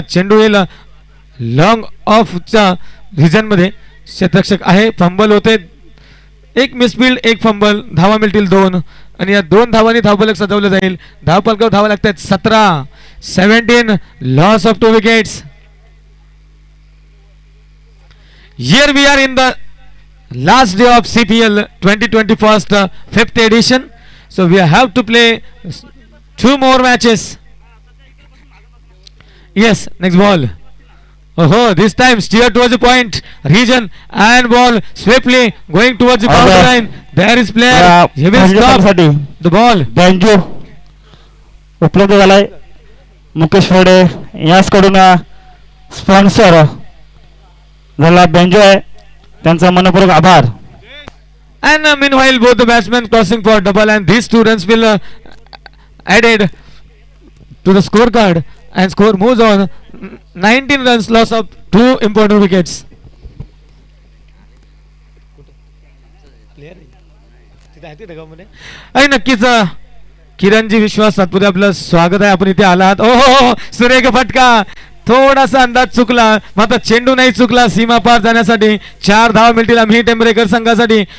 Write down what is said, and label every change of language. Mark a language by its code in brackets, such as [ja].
[mr] चेंडू येईल long ऑफच्या region मध्ये. क्षेत्ररक्षक आहे. फंबल होते. एक मिसफिल्ड एक फंबल. धावा मिळतील 2 आणि या 2 धावांनी धावफलक सजवलं जाईल. धावफलकावर धावा लागतात 17 loss of 2 wickets. [en] Here we are in the last day of CPL 2021 5th edition. So we have to play 2 more matches. Yes, next ball. Oh, this time steer towards the point region and ball swiftly going towards the boundary line. There is player. He will stop the ball. [mr] Banjo उपलब्ध झालाय. Mukesh Forde याचकडून sponsor झाला banjo आहे. त्यांचा मनपूर्वक आभार. [en] And meanwhile both the batsmen crossing for double and these 2 runs will added to the scorecard and score moves on 19 runs loss of 2 important wickets. [mr] आणि नक्कीच किरणजी विश्वास सातपुते आपलं स्वागत आहे. आपण इथे आलात. ओहो सुरेख फटका. थोडासा अंदाज चुकला मात्र चेंडू नाही चुकला. सीमा पार जाण्यासाठी 4 धावा मिळतील आम्ही टेंबरेकर संघासाठी.